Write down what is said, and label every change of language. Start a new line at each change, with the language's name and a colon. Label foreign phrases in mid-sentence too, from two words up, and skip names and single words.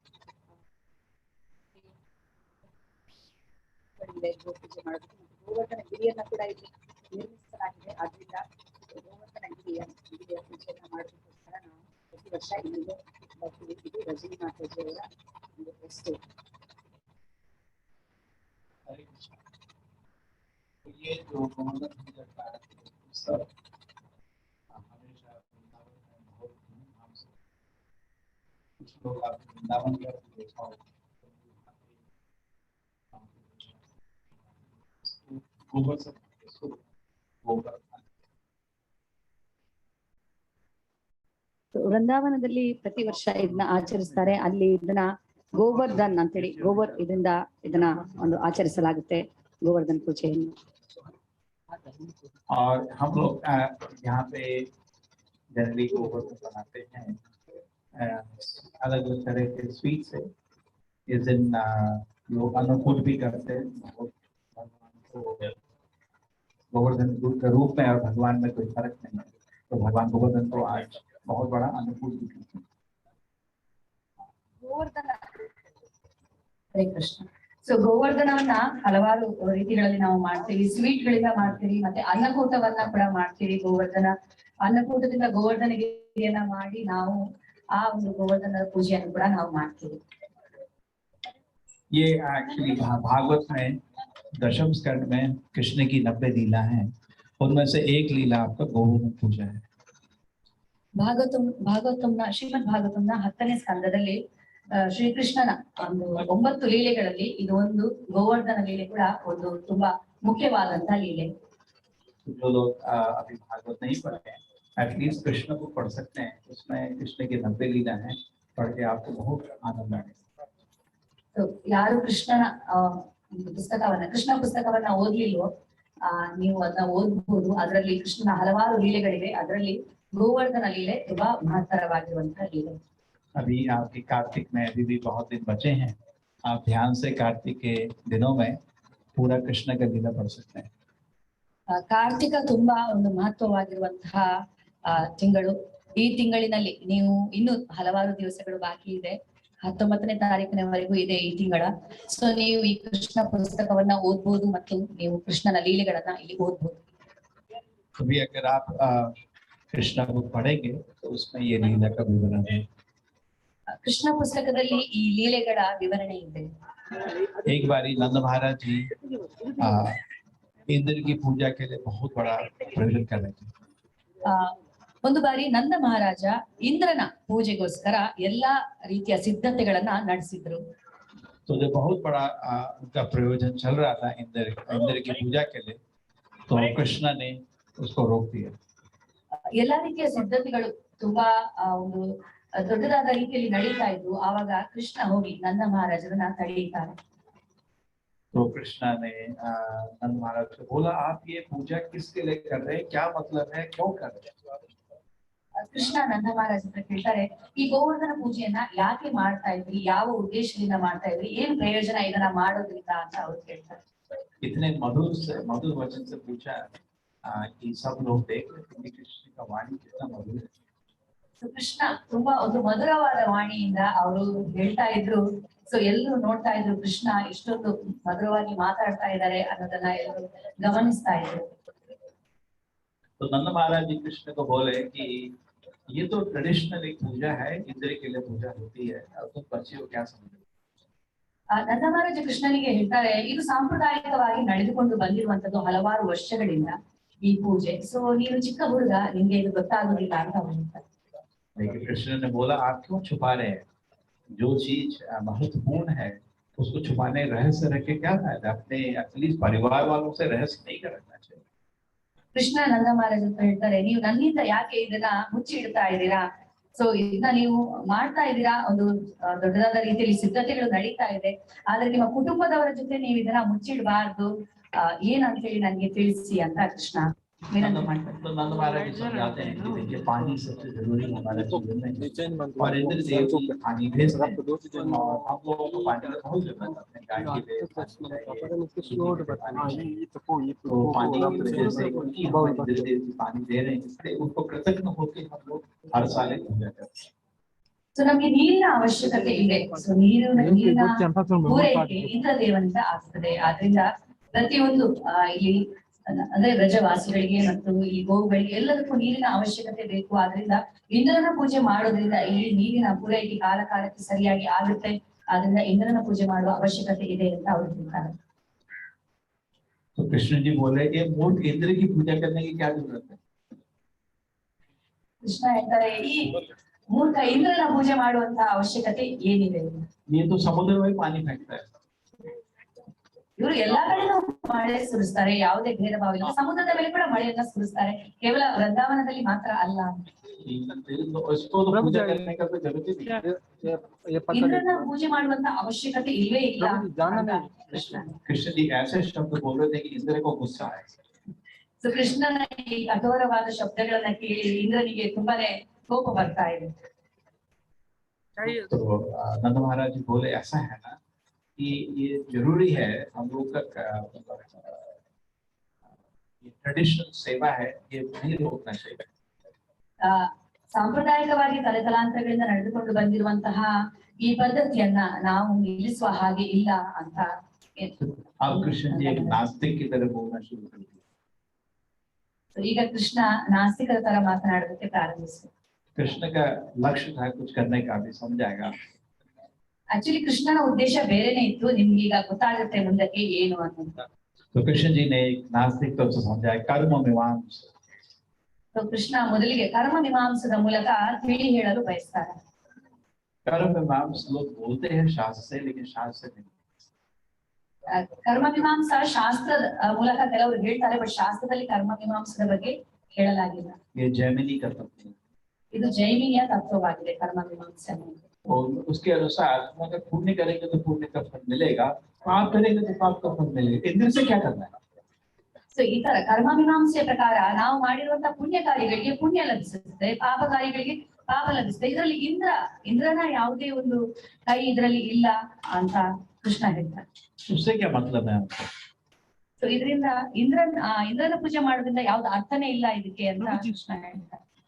Kannada: ಗೋಪೂಜೆ ಮಾಡೋದಕ್ಕೆ ಮತ್ತು ಗೋವರ್ಧನ ಗಿರಿಯನ್ನ ಕೂಡ ಇಲ್ಲಿ ನಿರ್ಮಿಸಲಾಗಿದೆ. ಆದ್ರಿಂದ ಗೋವರ್ಧನ ಗಿರಿಯ ಪೂಜೆಯನ್ನ ಮಾಡೋದಕ್ಕೋಸ್ಕರ ನಾವು ಪ್ರತಿ ವರ್ಷ ಇಲ್ಲಿಗೆ ಬರ್ತೀವಿ. ಇದು ರಜನಿ ಮಾತಾಜಿಯವರ ಒಂದು ಎಸ್ಟೇಟ್.
Hindi: ये जो गोवर्धन पूजा का उत्सव हमेशा वृंदावन में बहुत धूमधाम से, कुछ लोग आप वृंदावन का भी देखा होगा, गोबर से गोबर
Kannada: ವೃಂದಾವನದಲ್ಲಿ ಪ್ರತಿ ವರ್ಷ ಇದನ್ನ ಆಚರಿಸ್ತಾರೆ. ಅಲ್ಲಿ ಇದನ್ನ ಗೋವರ್ಧನ್ ಅಂತೇಳಿ ಇದರಿಂದ ಇದನ್ನ ಒಂದು ಆಚರಿಸಲಾಗುತ್ತೆ ಗೋವರ್ಧನ್ ಪೂಜೆಯನ್ನು.
Hindi: और हम लोग यहाँ पे जनरली गोवर्धन बनाते हैं अलग अलग तरह के स्वीट से। इस दिन लोग अन्नकूट भी करते हैं। भगवान को गोवर्धन के रूप में और भगवान में कोई फर्क नहीं है, तो भगवान गोवर्धन को आज बहुत बड़ा अन्नकूट भी करते हैं।
Kannada: ಗೋವರ್ಧನ ಹರೇ ಕೃಷ್ಣ. ಸೊ ಗೋವರ್ಧನವನ್ನ ಹಲವಾರು ರೀತಿಗಳಲ್ಲಿ ನಾವು ಮಾಡ್ತೀವಿ. ಸ್ವೀಟ್ ಗಳಿಂದ ಮಾಡ್ತೀವಿ, ಮತ್ತೆ ಅನ್ನಕೂಟವನ್ನ ಕೂಡ ಮಾಡ್ತೀವಿ. ಅನ್ನಕೂಟದಿಂದ ಗೋವರ್ಧನ ಗಿರಿಯನ್ನ ಮಾಡಿ ನಾವು ಆ ಒಂದು ಗೋವರ್ಧನ ಪೂಜೆಯನ್ನು ಕೂಡ ನಾವು ಮಾಡ್ತೀವಿ.
Hindi: ये एक्चुअली भागवत में दशम स्कंद में कृष्ण की 90 लीला हैं, उनमें से एक लीला आपका गोवर्धन पूजा है।
Kannada: ಭಾಗವತಂನ ಶ್ರೀಮದ್ ಭಾಗವತಂನ 10ನೇ ಸ್ಕಂದದಲ್ಲಿ ಶ್ರೀಕೃಷ್ಣನ ಒಂದು 9 ಲೀಲೆಗಳಲ್ಲಿ ಇದು ಒಂದು ಗೋವರ್ಧನ ಲೀಲೆ ಕೂಡ ಒಂದು ತುಂಬಾ ಮುಖ್ಯವಾದಂತಹ ಲೀಲೆ.
Hindi: जो लोग अभी भागवत नहीं पढ़े हैं, एटलीस्ट कृष्ण को पढ़ सकते हैं। उसमें कृष्ण की 90 लीला हैं, पढ़ के आपको बहुत आनंद आएगा।
Kannada: तो ಯಾರು ಕೃಷ್ಣ ಪುಸ್ತಕವನ್ನ ಓದ್ಲಿಲ್ವೋ ನೀವು ಅದನ್ನ ಓದ್ಬಹುದು. ಅದರಲ್ಲಿ ಕೃಷ್ಣನ ಹಲವಾರು ಲೀಲೆಗಳಿವೆ. ಅದರಲ್ಲಿ ಗೋವರ್ಧನ ಲೀಲೆ ತುಂಬಾ ಮಹತ್ತರವಾಗಿರುವಂತಹ ಲೀಲೆ.
Hindi: अभी आपके कार्तिक में अभी भी बहुत दिन बचे हैं, आप ध्यान से कार्तिक के दिनों में पूरा कृष्ण का लीला पढ़ सकते हैं।
Kannada: ಕಾರ್ತಿಕ ತುಂಬಾ ಒಂದು ಮಹತ್ವವಾಗಿರುವಂತಹ ತಿಂಗಳು. ಈ ತಿಂಗಳಿನಲ್ಲಿ ನೀವು ಇನ್ನು ಹಲವಾರು ದಿವಸಗಳು ಬಾಕಿ ಇದೆ. 19ನೇ ತಾರೀಕಿನವರೆಗೂ ಇದೆ ಈ ತಿಂಗಳ. ಸೊ ನೀವು ಈ ಕೃಷ್ಣ ಪುಸ್ತಕವನ್ನ ಓದ್ಬೋದು ಮತ್ತು ನೀವು ಕೃಷ್ಣನ ಲೀಲೆಗಳನ್ನ ಇಲ್ಲಿ ಓದ್ಬೋದು.
Hindi: कभी अगर आप कृष्ण को पढ़ेंगे तो उसमें ये लीला का विवरण है।
Kannada: ಕೃಷ್ಣ ಪುಸ್ತಕದಲ್ಲಿ ಈ ಲೀಲೆಗಳ ವಿವರಣೆ ಇದೆ.
Hindi: एक बारी नंद महाराज जी इंद्र की पूजा के लिए बहुत बड़ा प्रयोजन कर रहे थे।
Kannada: ಒಂದು ಬಾರಿ ನಂದ ಮಹಾರಾಜ ಇಂದ್ರನ ಪೂಜೆಗೋಸ್ಕರ ಎಲ್ಲಾ ರೀತಿಯ ಸಿದ್ಧತೆಗಳನ್ನ ನಡೆಸಿದ್ರು.
Hindi: तो जो बहुत बड़ा उनका प्रयोजन चल रहा था इंद्र की पूजा के लिए, तो कृष्ण ने उसको रोक दिया।
Kannada: ಎಲ್ಲಾ ರೀತಿಯ ಸಿದ್ಧತೆಗಳು ತುಂಬಾ ಒಂದು ದೊಡ್ಡದಾದ ರೀತಿಯಲ್ಲಿ ನಡೀತಾ ಇದ್ವು. ಆವಾಗ ಕೃಷ್ಣ ಹೋಗಿ ನಂದ ಮಹಾರಾಜರನ್ನ ತಡೆಯುತ್ತಾರೆ.
Hindi: तो कृष्ण ने नंद महाराज से बोला, आप ये पूजा किसके लिए कर रहे हैं, क्या मतलब है, क्यों कर रहे हैं?
Kannada: ಕೃಷ್ಣ ನಂದ ಮಹಾರಾಜ ಹತ್ರ ಕೇಳ್ತಾರೆ, ಈ ಗೋವರ್ಧನ ಪೂಜೆಯನ್ನ ಯಾಕೆ ಮಾಡ್ತಾ ಇದ್ರಿ, ಯಾವ ಉದ್ದೇಶದಿಂದ ಮಾಡ್ತಾ ಇದ್ರಿ, ಏನ್ ಪ್ರಯೋಜನ ಇದನ್ನ ಮಾಡೋದ್ರಿಂದ ಅಂತ ಅವ್ರು ಕೇಳ್ತಾರೆ.
Hindi: इतने मधुर वचन से पूछा कि सब लोग देख रहे थे कृष्ण का वाणी कितना मधुर है।
Kannada: ಕೃಷ್ಣ ತುಂಬಾ ಒಂದು ಮಧುರವಾದ ವಾಣಿಯಿಂದ ಅವರು ಹೇಳ್ತಾ ಇದ್ರು. ಸೊ ಎಲ್ಲರೂ ನೋಡ್ತಾ ಇದ್ರು ಕೃಷ್ಣ ಇಷ್ಟೊಂದು ಮಧುರವಾಗಿ ಮಾತಾಡ್ತಾ ಇದ್ದಾರೆ ಅನ್ನೋದನ್ನ ಎಲ್ಲರೂ ಗಮನಿಸ್ತಾ ಇದ್ರು.
Hindi: तो नंद महाराज जी कृष्ण को बोले कि ये तो ट्रेडिशनल एक पूजा है, इंद्र के लिए पूजा होती है, अब तुम बच्चे हो क्या समझ।
Kannada: ನಂದ ಮಹಾರಾಜ ಕೃಷ್ಣನಿಗೆ ಹೇಳ್ತಾರೆ, ಇದು ಸಾಂಪ್ರದಾಯಿಕವಾಗಿ ನಡೆದುಕೊಂಡು ಬಂದಿರುವಂತದ್ದು ಹಲವಾರು ವರ್ಷಗಳಿಂದ ಈ ಪೂಜೆ. ಸೊ ನೀನು ಚಿಕ್ಕ ಹುಡುಗ, ನಿಮ್ಗೆ ಇದು ಗೊತ್ತಾಗುದಿಲ್ಲ ಅಂತ ಹೇಳ್ತಾರೆ.
Hindi: लेकिन कृष्ण ने बोला आप क्यों छुपा रहे हैं, जो चीज महत्वपूर्ण है उसको छुपाने रहस्य रख के क्या फायदा, अपने एटलीस्ट परिवार वालों से रहस्य नहीं करना चाहिए।
Kannada: ಕೃಷ್ಣ ನಂದ ಮಹಾರಾಜ್ ಅಂತ ಹೇಳ್ತಾರೆ, ನೀವು ನನ್ನಿಂದ ಯಾಕೆ ಇದನ್ನ ಮುಚ್ಚಿ ಇಡ್ತಾ ಇದ್ದೀರಾ? ಸೊ ಇದನ್ನ ನೀವು ಮಾಡ್ತಾ ಇದ್ದೀರಾ, ಒಂದು ದೊಡ್ಡದಾದ ರೀತಿಯಲ್ಲಿ ಸಿದ್ಧತೆಗಳು ನಡೀತಾ ಇದೆ, ಆದ್ರೆ ನಿಮ್ಮ ಕುಟುಂಬದವರ ಜೊತೆ ನೀವು ಇದನ್ನ ಮುಚ್ಚಿಡಬಾರ್ದು, ಏನಂತ ಹೇಳಿ ನನ್ಗೆ ತಿಳಿಸಿ ಅಂತ ಕೃಷ್ಣ ವಿನಂತಿ ಮಾಡ್ತಾರೆ.
Hindi: तो नंद महाराज जी समझाते हैं कि देखिए पानी सबसे जरूरी हमारे जीवन में, और इंद्र देव को पानी भेजते हैं, और हम लोगों को पानी की बहुत जरूरत है, गाय के लिए तो पानी की वजह से उनकी इंद्र देव जी पानी दे रहे हैं, इसलिए उनको कृतज्ञ होकर हम लोग हर साल एक पूजा करते हैं।
Kannada: ಸೊ ನಮ್ಗೆ ನೀರಿನ ಅವಶ್ಯಕತೆ ಇದೆ. ಸೊ ನೀರಿನ ಪೂರೈಕೆ ಇಂದ್ರ ದೇವನಿಂದ ಆಗ್ತದೆ. ಆದ್ರಿಂದ ಪ್ರತಿಯೊಂದು ಇಲ್ಲಿ ಅಂದ್ರೆ ಬ್ರಜವಾಸಿಗಳಿಗೆ ಮತ್ತು ಈ ಗೋವುಗಳಿಗೆ ಎಲ್ಲದಕ್ಕೂ ನೀರಿನ ಅವಶ್ಯಕತೆ ಬೇಕು. ಆದ್ರಿಂದ ಇಂದ್ರನ ಪೂಜೆ ಮಾಡೋದ್ರಿಂದ ಈ ನೀರಿನ ಪೂರೈಕೆ ಕಾಲ ಕಾಲಕ್ಕೆ ಸರಿಯಾಗಿ ಆಗುತ್ತೆ. ಆದ್ರಿಂದ ಇಂದ್ರನ ಪೂಜೆ ಮಾಡುವ ಅವಶ್ಯಕತೆ ಇದೆ ಅಂತ ಅವರು ಹೇಳ್ತಾರೆ.
Hindi: तो कृष्ण जी बोले कि मूर्ख इंद्र की पूजा करने की क्या जरूरत है।
Kannada: ಕೃಷ್ಣ ಹೇಳ್ತಾರೆ, ಈ ಮೂರ್ಖ ಇಂದ್ರನ ಪೂಜೆ ಮಾಡುವಂತ ಅವಶ್ಯಕತೆ ಏನಿದೆ?
Hindi: ये तो समुद्र में पानी फेंकता है,
Kannada: ಇವರು ಎಲ್ಲಾ ಕಡೆನೂ ಮಳೆ ಸುರಿಸ್ತಾರೆ, ಯಾವುದೇ ಭೇದ ಭಾವ ಇಲ್ಲ. ಸಮುದ್ರದ ಮೇಲೆ ಕೂಡ ಮಳೆಯನ್ನ ಸುರಿಸ್ತಾರೆ, ಕೇವಲ ವೃಂದಾವನದಲ್ಲಿ ಮಾತ್ರ ಅಲ್ಲ.
Hindi: इसको तो पूजा करने का कोई जरूरत ही नहीं।
Kannada: ಇಂದ್ರನ ಪೂಜೆ ಮಾಡುವಂತ ಅವಶ್ಯಕತೆ ಇಲ್ವೇ ಇಲ್ಲ ಅಂತ ಕೃಷ್ಣ.
Hindi: कृष्ण जी ऐसे शब्द बोल रहे थे कि इंद्र को गुस्सा आया।
Kannada: ಸೊ ಕೃಷ್ಣನ ಈ ಕಠೋರವಾದ ಶಬ್ದಗಳನ್ನ ಕೇಳಿ ಇಂದ್ರನಿಗೆ ತುಂಬಾನೇ ಕೋಪ ಬರ್ತಾ ಇದೆ.
Hindi: तो नंद महाराज जी बोले ऐसा है ना कि ये जरूरी है, हम लोग का ये ट्रेडिशनल सेवा है, ये नहीं रोकना चाहिए।
Kannada: ಸಾಂಪ್ರದಾಯಿಕವಾಗಿ ತಲೆತಲಾಂತರಗಳಿಂದ ನಡೆದುಕೊಂಡು ಬಂದಿರುವಂತಹ ಈ ಪದ್ಧತಿಯನ್ನ ನಾವು ನಿಲ್ಲಿಸುವ ಹಾಗೆ ಇಲ್ಲ ಅಂತ.
Hindi: अब कृष्ण जी एक नास्तिक की तरह बोलना शुरू कर दिया।
Kannada: ಈಗ ಕೃಷ್ಣ ನಾಸ್ತಿಕರ ತರ ಮಾತನಾಡೋದಕ್ಕೆ ಪ್ರಾರಂಭಿಸಿದ್ರು.
Hindi: कृष्ण का लक्ष्य था कुछ करने का, भी समझाएगा।
Kannada: ಆಕ್ಚುಲಿ ಕೃಷ್ಣನ ಉದ್ದೇಶ ಬೇರೆನೇ ಇತ್ತು, ನಿಮ್ಗೆ ಈಗ ಗೊತ್ತಾಗುತ್ತೆ ಮುಂದಕ್ಕೆ ಏನು ಅಂತ.
Hindi: तो कृष्ण जी ने एक नास्तिक तौर से समझाया कर्म मीमांस।
Kannada: ಸೊ ಕೃಷ್ಣ ಮೊದಲಿಗೆ ಕರ್ಮ ಮೀಮಾಂಸದ ಮೂಲಕ ತಿಳಿ ಹೇಳಲು ಬಯಸ್ತಾರೆ.
Hindi: कर्म मीमांस लोग बोलते हैं शास्त्र से, लेकिन शास्त्र से नहीं।
Kannada: ಕರ್ಮ ಮೀಮಾಂಸ ಶಾಸ್ತ್ರದ ಮೂಲಕ ಕೆಲವರು ಹೇಳ್ತಾರೆ, ಬಟ್ ಶಾಸ್ತ್ರದಲ್ಲಿ ಕರ್ಮ ಮೀಮಾಂಸದ ಬಗ್ಗೆ ಹೇಳಲಾಗಿಲ್ಲ.
Hindi: ये जैमिनी का तत्व है,
Kannada: ಇದು ಜೈಮಿನಿಯ ತತ್ವವಾಗಿದೆ ಕರ್ಮ ಮೀಮಾಂಸ.
Hindi: और उसके अनुसार अगर पुण्य करेंगे तो पुण्य का फल मिलेगा, पाप करेंगे तो पाप का फल मिलेगा। इंद्र से क्या करना है?
Kannada: ಸೊ ಈ ತರ ಕರ್ಮ ಮೀಮಾಂಸೆಯ ಪ್ರಕಾರ ನಾವು ಮಾಡಿರುವಂತಹ ಪುಣ್ಯ ಕಾರ್ಯಗಳಿಗೆ ಪುಣ್ಯ ಲಭಿಸುತ್ತೆ, ಪಾಪ ಕಾರ್ಯಗಳಿಗೆ ಪಾಪ ಲಭಿಸುತ್ತೆ. ಇದರಲ್ಲಿ ಇಂದ್ರನ ಯಾವುದೇ ಒಂದು ಕೈ ಇದರಲ್ಲಿ ಇಲ್ಲ ಅಂತ ಕೃಷ್ಣ ಹೇಳ್ತಾರೆ.
Hindi: उससे क्या मतलब है?
Kannada: ಸೊ ಇದರಿಂದ ಇಂದ್ರನ ಪೂಜೆ ಮಾಡೋದ್ರಿಂದ ಯಾವ್ದು ಅರ್ಥನೇ ಇಲ್ಲ ಇದಕ್ಕೆ ಅಂತ ಕೃಷ್ಣ ಹೇಳ್ತಾರೆ.